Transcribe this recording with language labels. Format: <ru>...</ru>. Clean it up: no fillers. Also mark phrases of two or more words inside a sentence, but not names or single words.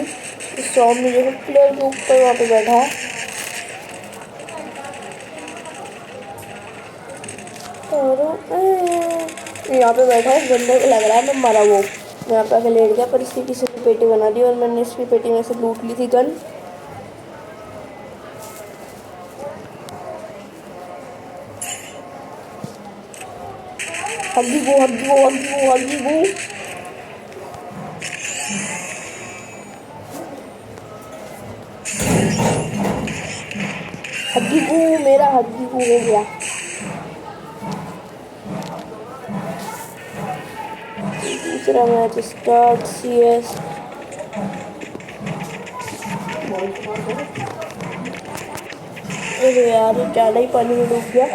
<hi>इस शॉप में जो है प्लेयर के ऊपर वहाँ पे बैठा है, और यहाँ पे बैठा है। इस बंदे को लग रहा है मैं मरा वो यहाँ पे आके लेट गया, पर इसकी किसी ने पेटी बना दी और मैंने इसकी पेटी में से लूट ली थी गन। हग्गी गो हग्गी गो हग्गी गो हग्गी गो। हग्गी गो, मेरा हग्गी गो हो गया। दूसरा</hi> <en>match start.</en> <hi>CS अरे यार, ज़्यादा ही पानी में डूब गया।</hi>